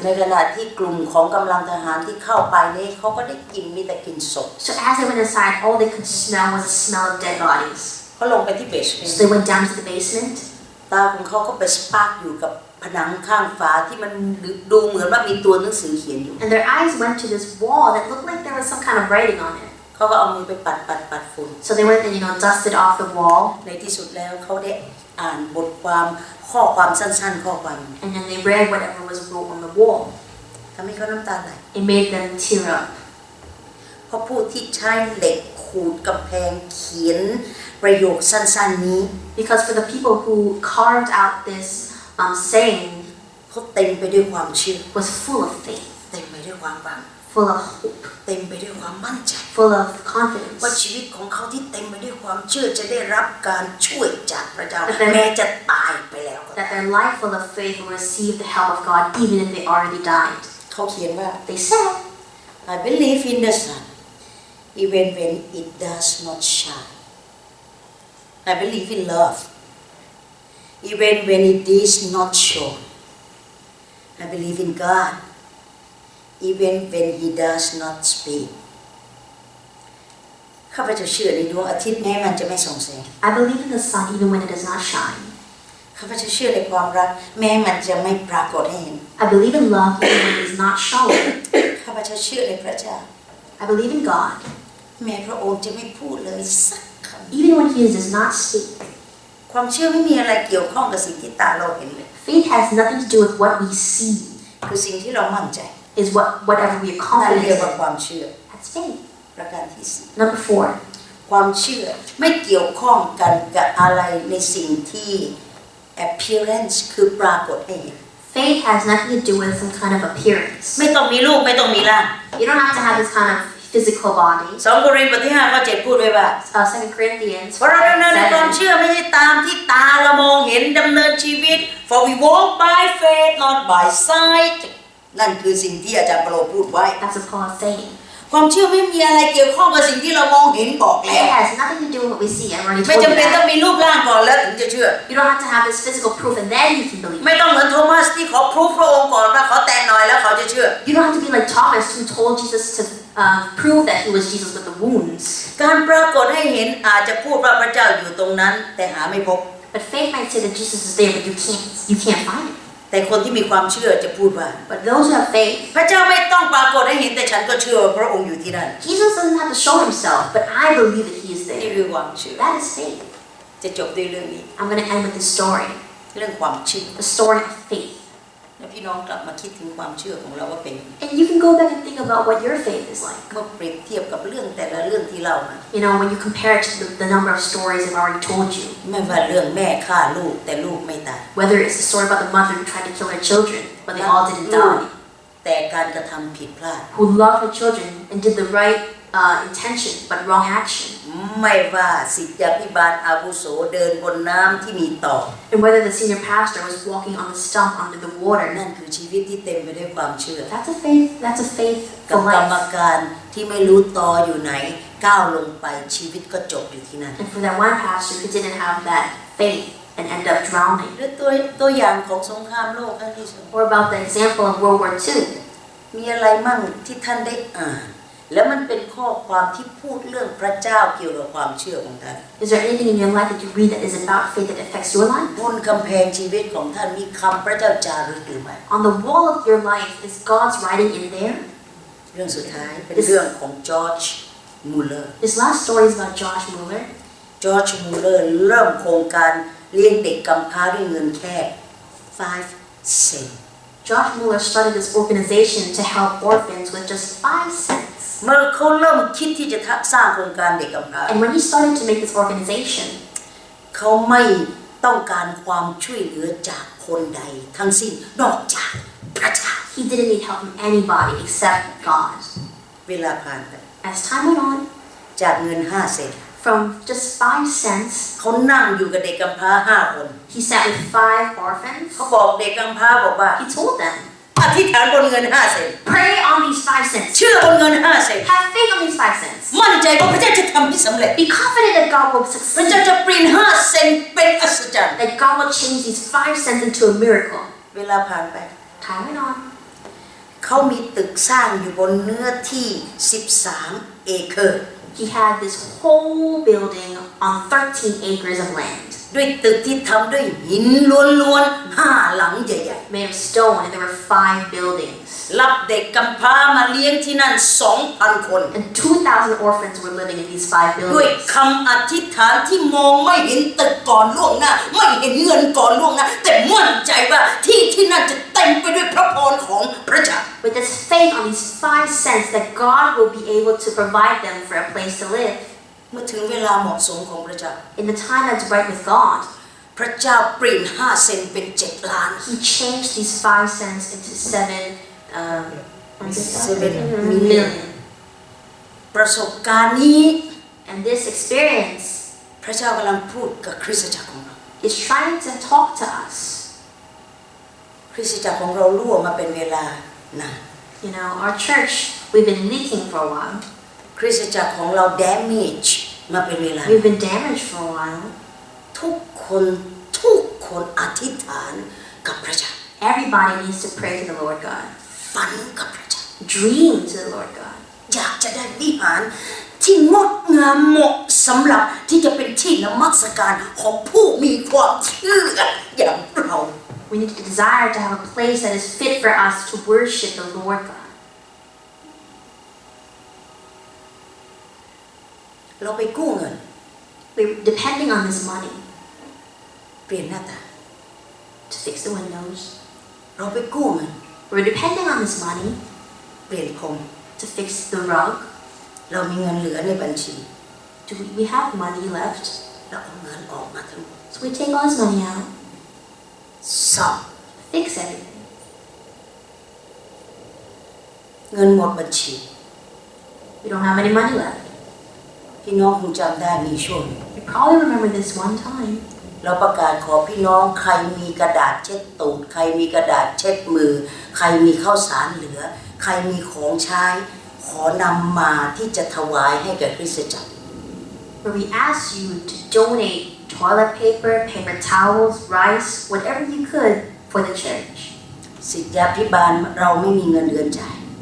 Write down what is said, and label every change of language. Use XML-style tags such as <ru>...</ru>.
<th>ในขณะที่กลุ่มของกำลังทหารที่เข้าไปนี่เขาก็ได้กลิ่นมีแต่กลิ่นศพ</th> <en>So as they went inside, all they could smell was the smell of dead bodies.</en> <th>เขาลงไปที่เบสเมน</th> <en>So</en> <th>ต์</th> <en>they went down to the basement.</en> <th>ตาของเขาก็ไปสปาร์กอยู่กับผนังข้างฝาที่มันดูเหมือนว่ามีตัวหนังสือเขียนอยู่</th> <en>And their eyes went to this wall that looked like there was some kind of writing on it.</en> <th>เขาก็เอามือไปปัดฝุ่น</th> <en>So they went and dusted off the wall.</en> <th>ในที่สุดแล้วเขาได้อ่านบทความข้อความสั้นๆข้อความ</th> <en>And then they read whatever was wrote on the wall.</en> <th>ทำให้เขาน้ำตาไหล</th> <en>It made them tear up.</en> <th>เพราะผู้ที่ใช้เหล็กขูดกำแพงเขียนประโยคสั้นๆนี้</th> <en>Because for the people who carved out this saying</en> <th>เขาเต็มไปด้วยความเชื่อ</th> <en>was full of faith,</en> <th>เต็มไปด้วยความหวัง</th> <en>full of hope,</en> <th>เต็มไปด้วยความมั่นใจ</th> <en>full of</en> <th>ว่า</th> <en>confidence.</en> <th>ชีวิตของเขาที่เต็มไปด้วยความเชื่อจะได้รับการช่วยจากพระเจ้า</th> <en>But then-</en> <th>แม้จะตายไปแล้วก็</th> <en>That their life full of faith will receive the help of God even if they already died.</en> <th>เขาเขียนว่า</th> <en>They said, I believe in the sun even when it does not shine I believe in love even when it is not shown I believe in God even when He does not speak</en> <th>ข้าพเจ้าเชื่อในดวงอาทิตย์แม้มันจะไม่ส่องแสง</th> <en>I believe in the sun even when it does not shine.</en> <th>ข้าพเจ้าเชื่อในความรักแม้มันจะไม่ปรากฏให้เห็น</th> <en>I believe in love even when it is not shown.</en> <th>ข้าพเจ้าเชื่อในพระเจ้า</th> <en>I believe in God</en> <th>แม้พระองค์จะไม่พูดเลยสักค</th> <en>even when He does not speak.</en> <th>ำความเชื่อไม่มีอะไรเกี่ยวข้องกับสิ่งที่ตาเราเห็นเลย</th> <en>Faith has nothing to do with what we see.</en> <th>คือสิ่งที่เรามั่นใจ</th> <en>Is whatever we are</en> <th>นั่น</th> <en>confident</en> <th>เรียกว่า</th> <en>in.</en> <th>ความเชื่อ</th> <en>That's faith.</en> <th>ประการที่สี่</th> <en>Number 4.</en> <th>ความเชื่อไม่เกี่ยวข้องกันกับอะไรในสิ่งที่ appearance คือปรากฏให้เห็น</th> <en>Faith has nothing to do with some kind of appearance.</en> <th>ไม่ต้องมีรูปไม่ต้องมีร่าง</th> <en>You don't have to have this kind of physical body.</en> <th>2 โครินธ์บทที่5ข้อ 7พูดไว้ว่า</th> <en>2 Corinthians</en> <th>เพราะเราดำเนินในความเชื่อไม่ใช่ตามที่ตาเรามองเห็นดำเนินชีวิต</th> <en>for we walk by faith not by sight</en> <th>นั่นคือสิ่งที่อาจารย์เปาโลพูดไว้</th> <en>That's what Paul is saying.</en> <th>ความเชื่อไม่มีอะไรเกี่ยวข้องกับสิ่งที่เรามองเห็นบอกแล้</th> <en>It</en> <th>ว</th> <en>has nothing to do with what we see. I already</en> <th>ไม่</th> <en>told you</en> <th>จำเป็นต้อง</th> <en>that.</en> <th>มีรูปร่างก่อนแล้วถึงจะเชื่อ</th> <en>You don't have to have this physical proof and then you can believe.</en> <th>ไม่ต้องเหมือนโทมัสที่ขอพรูฟพระองค์ก่อนว่าขอแตะหน่อยแล้วเขาจะเชื่อ</th> <en>You don't have to be like Thomas who told Jesus to prove that he was Jesus with the wounds.</en> <th>การปรากฏให้เห็นอาจจะพูดว่าพระเจ้าอยู่ตรงนั้นแต่หาไม่พบ</th> <en>But faith might say that Jesus is there, but you can't find him.</en> <th>แต่คนที่มีความเชื่อจะพูดว่า</th> <en>But those who have faith,</en> <th>พระเจ้าไม่ต้องปรากฏให้เห็นแต่ฉันก็เชื่อว่าพระองค์อยู่ที่นั่น</th> <en>Jesus doesn't have to show himself, but I believe that he is</en> <th>นี่</th> <en>there.</en> <th>คือความเชื่อ</th> <en>That is faith.</en> <th>จะจบด้วยเรื่องนี้</th> <en>I'm going to end with this story.</en> <th>เรื่องความเชื่อ</th> <en>The story of faith.</en> <th>แล้วพี่น้องกลับมาคิดถึงความเชื่อของเราว่าเป็นยังไง</th> <en>And you can go back and think about what your faith is like.</en> <th>เมื่อเปรียบเทียบกับเรื่องแต่ละเรื่องที่เล่ามา</th> <en>When you compare it to the number of stories I've already told you.</en> <th>ไม่ว่าเรื่องแม่ฆ่าลูกแต่ลูกไม่ตาย</th> <en>Whether it's the story about the mother who tried to kill her children, but they all didn't die.</en> <th>แต่การกระทำผิดพลาด</th> <en>Who loved her children and did the right intention, but wrong action.</en> <th>ไม่ว่าศิษยาภิบาลอาวุโสเดินบนน้ำที่มีต่อ</th> <en>And whether the senior pastor was walking on the stump under the water.</en> <th>นั่นคือชีวิตที่เต็มไปด้วยความเชื่อ</th> <en>That's a faith. That's a faith</en> <th>กับ</th> <en>for</en> <th>กรรม</th> <en>life.</en> <th>การที่ไม่รู้ตออยู่ไหนก้าวลงไปชีวิตก็จบอยู่ที่นั่น</th> <en>And for that one pastor who didn't have that faith and ended up drowning.</en> <th>หรือตัวอย่างของสงครามโลกครั้งที่ 2</th> <en>Or about the example of World War II.</en> <th>มีอะไรมั่งที่ท่านได้อ่านแล้วมันเป็นข้อความที่พูดเรื่องพระเจ้าเกี่ยวกับความเชื่อของท่าน</th> <en>Is there anything in your life that you read that is about faith that affects your life?</en> <th>บนกำแพงชีวิตของท่านมีคำพระเจ้าจารึกหรือไม่</th> <en>On the wall of your life, is God's writing in there?</en> <th>เรื่องสุดท้ายเป็นเรื่องของจอร์จมูเลอร์</th> <en>This last story is about Josh Mueller.</en> <th>จอร์จมูเลอร์เริ่มโครงการเลี้ยงเด็กกำพร้าด้วยเงินแค่5 เซนต์</th> <en>Josh Mueller started this organization to help orphans with just 5 cents.</en> <th>เมื่อเขาเริ่มคิดที่จะสร้างโครงการเด็กกำพร้า</th> <en>And when he started to make this organization,</en> <th>เขาไม่ต้องการความช่วยเหลือจากคนใดทั้งสิ้นนอกจากพระเจ้า</th> <en>He didn't need help from anybody except God.</en> <th>เวลาผ่านไป</th> <en>As time went on,</en> <th>จากเงิน5 เซนต์</th> <en>from just 5 cents,</en> <th>เขานั่งอยู่กับเด็กกำพร้า5 คน</th> <en>he sat with 5 orphans.</en> <th>เขาบอกเด็กกำพร้าบอกว่า</th> <en>He told them,</en> <th>อธิษฐานบนเงิน5 เซนต์</th> <en>pray on these 5 cents.</en> <th>เชื่อบนเงิน5 เซนต์</th> <en>Have faith on these 5 cents.</en> <th>มั่นใจว่าพระเจ้าจะทำให้สำเร็จ</th> <en>Be confident that God will</en> <th>พระ</th> <en>succeed.</en> <th>เจ้าจะเปลี่ยน5 เซนต์เป็นอัศจรรย์</th> <en>That God will change these 5 cents into a miracle.</en> <th>เวลาผ่านไป</th> <en>Time went on.</en> <th>เขามีตึกสร้างอยู่บนเนื้อที่13 เอเคอร์</th> <en>He had this whole building on 13 acres of land.</en> <th>ด้วยตึกที่ทำด้วยหินล้วนๆ5 หลังใหญ่</th> <en>Made of stone, and there were 5 buildings.</en> <th>ๆรับเด็กกำพร้ามาเลี้ยงที่นั่น 2,000 คน</th> <en>And 2,000 orphans were living in these 5</en> <th>ด้วย</th> <en>buildings.</en> <th>คำอธิษฐานที่มองไม่เห็นตึกก่อนล่วงหน้าไม่เห็นเงินก่อนล่วงหน้าแต่มั่นใจว่าที่นั่นจะเต็มไปด้วยพระพรของพระเจ้า</th> <en>With this faith on these 5 cents that God will be able to provide them for a place to live.</en> <th>เมื่อถึงเวลาเหมาะสมของพระเจ้า</th> <en>In the time that's right with God,</en> <th>พระเจ้าเปลี่ยน5 เซนต์เป็น7 ล้าน</th> <en>He changed these 5 cents into 7 million.</en> <th>ประสบการณ์นี้</th> <en>And this experience</en> <th>พระเจ้ากำลังพูดกับคริสตจักรของเรา</th> <en>is trying to talk to us.</en> <th>คริสตจักรของเรารั่วมาเป็นเวลานาน</th> <en>You know, our church, we've been leaking for a while.</en> <th>คริสตจักรของเรา damage มาเป็นเวลา</th> <en>We've been damaged for a while.</en> <th>ทุกคนอธิษฐานกับพระเจ้า</th> <en>Everybody needs to pray to the Lord God.</en> <th>ฝันกับพระเจ้า</th> <en>Dream to the Lord God.</en> <th>อยากจะได้วิหารที่งดงามเหมาะสำหรับที่จะเป็นที่นมัสการของผู้มีความเชื่ออย่างเรา</th> <en>We need to desire to have a place that is fit for us to worship the Lord God.</en> <th>เราไปกู้เงิน</th> <en>We're depending on this money</en> <th>เปลี่ยนหน้าต่าง</th> <en>to fix the windows.</en> <th>เราไปกู้เงิน</th> <en>We're depending on this money</en> <th>เปลี่ยนพรม</th> <en>to fix the rug.</en> <th>เรามีเงินเหลือในบัญชี</th> <en>Do we have money left?</en> <th>เราเอาเงินออกมาทั้งหมด</th> <en>So we take all this money out,</en> <th>ซ่อม</th> <en>fix everything.</en> <th>เงินหมดบัญชี</th> <en>We don't have any money left.</en> <th>พี่น้องคงจำได้มีช่วง</th> <en>You probably remember this one time.</en> <th>เราประกาศขอพี่น้องใครมีกระดาษเช็ดตูดใครมีกระดาษเช็ดมือใครมีข้าวสารเหลือใครมีของใช้ขอนำมาที่จะถวายให้แก่คริสตจักร</th> <en>Where we ask you to donate toilet paper, paper towels, rice, whatever you could for the church.</en> <th>ศิษยาภิบาลเราไม่มีเงินเดือนจ่าย</th>